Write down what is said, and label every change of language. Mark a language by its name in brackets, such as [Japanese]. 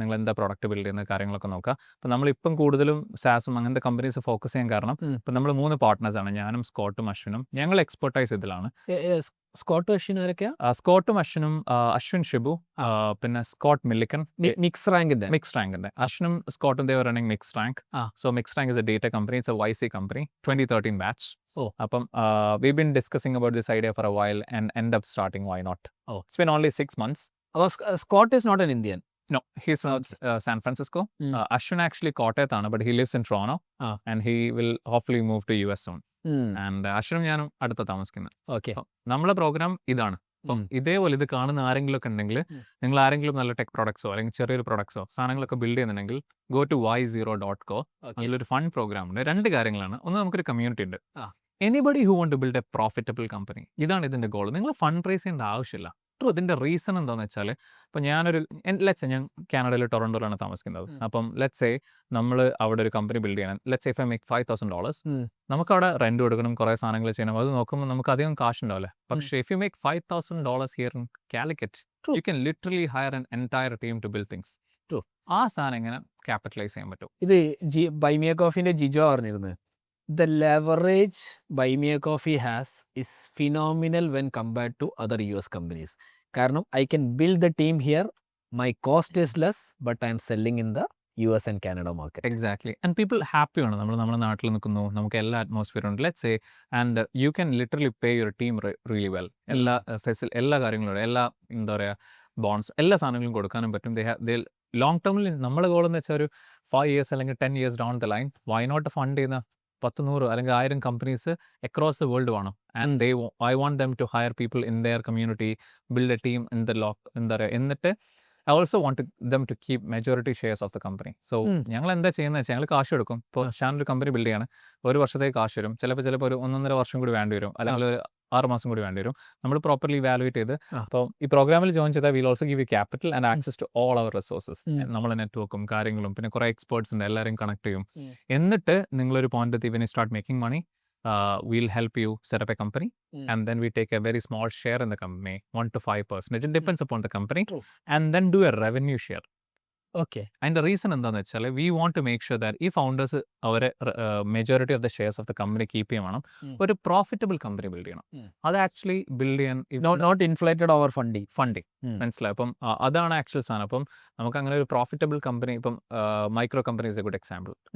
[Malayalam] നിങ്ങൾ എന്താ product build ചെയ്യുന്ന കാര്യങ്ങളൊക്കെ നോക്കുക. അപ്പോൾ നമ്മളിപ്പം കൂടുതലും സാസും അങ്ങനത്തെ കമ്പനീസ് ഫോക്കസ് ചെയ്യാൻ കാരണം ഇപ്പം നമ്മൾ 3 പാർട്ട്നേഴ്സാണ്. ഞാനും സ്കോട്ടും അശ്വിനും. ഞങ്ങൾ എക്സ്പെർട്ടൈസ് ഇതിലാണ്. സ്കോട്ട് അശ്വിൻ ആരൊക്കെയാ? സ്കോട്ടും അശ്വിനും, അശ്വിൻ ഷിബു, പിന്നെ സ്കോട്ട് മില്ലിക്കൻ, മിക്സ് റാങ്കിന്റെ. [English] അശ്വിനും സ്കോട്ടും they were running Mixed Rank. So Mixed Rank is a data company. It's a YC company, 2013 batch. [Malayalam] അപ്പം [English] we've been discussing about this idea for a while and end up starting why not. It's been only 6 months. Scott is not an Indian. No, he's from San Francisco. Ashwin actually കോട്ടയത്താണ്, but he lives in Toronto and he will hopefully move to US soon. [Malayalam] And അശ്വിനും ഞാനും അടുത്ത താമസിക്കുന്നത്. Okay, നമ്മളെ programme ഇതാണ്. അപ്പം ഇതേപോലെ ഇത് കാണുന്ന ആരെങ്കിലും ഒക്കെ ഉണ്ടെങ്കിൽ, നിങ്ങൾ ആരെങ്കിലും നല്ല ടെക് പ്രോഡക്ട്സോ അല്ലെങ്കിൽ ചെറിയൊരു പ്രൊഡക്ട്സോ സാധനങ്ങളൊക്കെ ബിൽഡ് ചെയ്യുന്നുണ്ടെങ്കിൽ [English] go to [Malayalam] y0.co. അതിലൊരു ഫണ്ട് പ്രോഗ്രാം ഉണ്ട്. 2 കാര്യങ്ങളാണ്. ഒന്ന്, നമുക്കൊരു കമ്മ്യൂണിറ്റി ഉണ്ട്. [English] anybody who want to build a profitable company, [Malayalam] ഇതാണ് ഇതിൻ്റെ ഗോൾ. നിങ്ങൾ ഫണ്ട് റേസ് ചെയ്യേണ്ട ആവശ്യമില്ല. ഇതിൻ്റെ റീസൺ എന്താണെന്ന് വെച്ചാൽ, ഇപ്പോൾ ഞാനൊരു ഞാൻ കാനഡയിൽ ടൊറൻറ്റോയിലാണ് താമസിക്കുന്നത്. അപ്പം ലെറ്റ്സ് നമ്മൾ അവിടെ ഒരു കമ്പനി ബിൽഡ് ചെയ്യണം. [English] let's if I make $5,000, [Malayalam] നമുക്കവിടെ റെന്റ് കൊടുക്കണം, കുറേ സാധനങ്ങൾ ചെയ്യണം. അത് നോക്കുമ്പോൾ നമുക്ക് അധികം കാശ് ഉണ്ടാവില്ല. പക്ഷേ [English] If you make $5,000 here in Calicut, you can literally hire an entire team to build things. [Malayalam] ആ സാധനം എങ്ങനെ ക്യാപിറ്റലൈസ് ചെയ്യാൻ പറ്റും? ഇത് ബൈ മി എ കോഫിന്റെ ജിജോ പറഞ്ഞിരുന്നത്, [English] the leverage Buy Me a Coffee has is phenomenal when compared to other US companies. [Malayalam] കാരണം [English] I can build the team here, my cost is less, but I am selling in the US and Canada market. Exactly. And people [Malayalam] ഹാപ്പിയാണ്. നമ്മുടെ നാട്ടിൽ നിൽക്കുന്നു, നമുക്ക് എല്ലാ അറ്റ്മോസ്ഫിയറും ഉണ്ട്. [English] Let's say and you can literally pay your team really well. [Malayalam] എല്ലാ കാര്യങ്ങളും, എല്ലാ എന്താ പറയുക, ബോൺസ്, എല്ലാ സാധനങ്ങളും കൊടുക്കാനും പറ്റും. ലോങ് ടേമിൽ നമ്മളെ ഗോൾ എന്ന് വെച്ചാൽ ഒരു 5 years അല്ലെങ്കിൽ 10 years [English] down the line, [Malayalam] why not fund ചെയ്യുന്ന 10-100 അല്ലെങ്കിൽ 1000 കമ്പനീസ് [English] across the world [Malayalam] വേണം. [English] and I want them to hire people in their community, build a team in the [Malayalam] എന്താ പറയുക, എന്നിട്ട് [English] I also want them to keep majority shares of the company. [Malayalam] So ഞങ്ങൾ എന്താ ചെയ്യുന്നത് വെച്ചാൽ, ഞങ്ങൾ കാശ് എടുക്കും. ഇപ്പോൾ ഷാനൊരു കമ്പനി ബിൽഡ് ചെയ്യാണ്, ഒരു വർഷത്തേക്ക് കാശ് വരും. ചിലപ്പോൾ ഒരു 1.5 വർഷം കൂടി വേണ്ടി വരും, അല്ലെങ്കിൽ ഒരു 6 മാസം കൂടി വേണ്ടി വരും. നമ്മൾ പ്രോപ്പർലി വാലുവേറ്റ് ചെയ്ത്, അപ്പോൾ ഈ പ്രോഗ്രാമിൽ ജോയിൻ ചെയ്താൽ [English] Will also give you capital and access to all our resources. [Malayalam] നമ്മളെ നെറ്റ്വർക്കും കാര്യങ്ങളും, പിന്നെ കുറേ എക്സ്പേർട്സ് ഉണ്ട്, എല്ലാവരെയും കണക്ട് ചെയ്യും. എന്നിട്ട് നിങ്ങളൊരു പോയിന്റ് എത്തി, [English] When you start making money, we'll help you set up a company, and then we take a very small share in the company, 1 to 5%. It depends upon the company. And then do a revenue share. Okay. [Malayalam] അതിൻ്റെ reason എന്താണെന്ന് വെച്ചാൽ, [English] we want to make sure that [Malayalam] ഈ founders അവരെ [English] majority of the shares of the company [Malayalam] keep ചെയ്യണം. ഒരു profitable company build ചെയ്യണം. അത് actually build ചെയ്യാൻ [English] Not inflated over funding. [Malayalam] മനസ്സിലായി? അപ്പം അതാണ് ആക്ച്വൽ സാധനം. അപ്പം നമുക്ക് അങ്ങനെ ഒരു പ്രോഫിറ്റബിൾ കമ്പനി, ഇപ്പം micro company [English] Is a good example.